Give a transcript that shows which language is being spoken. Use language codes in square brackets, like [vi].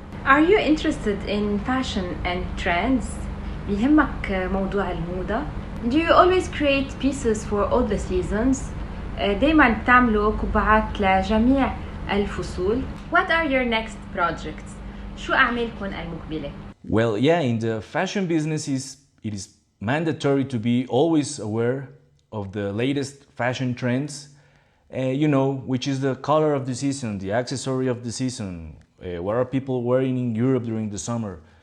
[en] Are you interested in fashion and trends? [ar] بيهمك موضوع الموضة؟ [en] Do you always create pieces for all the seasons? [ar] دايما بتعملوا قبعات لجميع الفصول. [en] What are your next projects? [ar] شو أعمالكم المقبلة؟ [en] Well, yeah, in the fashion business it is mandatory to be always aware of the latest fashion trends, which is the color of the season, the accessory of the season, what are people wearing in Europe during the summer.